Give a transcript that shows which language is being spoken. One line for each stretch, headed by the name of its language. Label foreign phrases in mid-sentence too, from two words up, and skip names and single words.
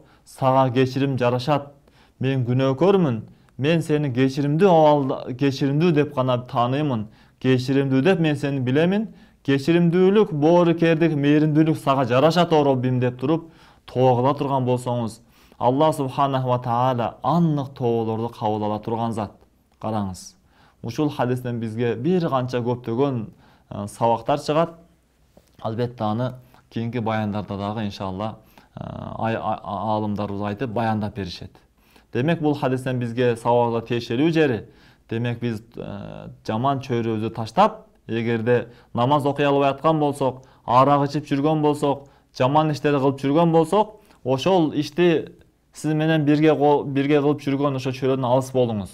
Kyrgyz: Сага кечирим жарашат. Мен күнөөкөрмүн. Мен сени кечиримдүү деп гана тааныймын. Кечиримдүү деп мен сени билемин. Кечиримдүүлүк, боорукердик, мээримдүүлүк сага жарашат о Роббим деп туруп тобо кыла турган болсоңуз,
Arabic: الله سبحانه وتعالى
Kyrgyz: аннык тоболорду кабыл ала турган зат. Караңыз. Ушул хадистен бизге бир канча көптөгөн сабактар чыгат. Албетте аны кийинки баяндарда дагы иншалла алымдарыбыз айтып баяндап беришет. Демек бул хадистен бизге сабакта тиешелүү жери, демек биз жаман чөйрөбүздү таштап, эгерде намаз окуй албай аткан болсок, арак ичип жүргөн болсок, жаман иштерди кылып жүргөн болсок, ошол ишти сиз менен бирге кылып жүргөн ошо чөйрөдөн алыс болуңуз.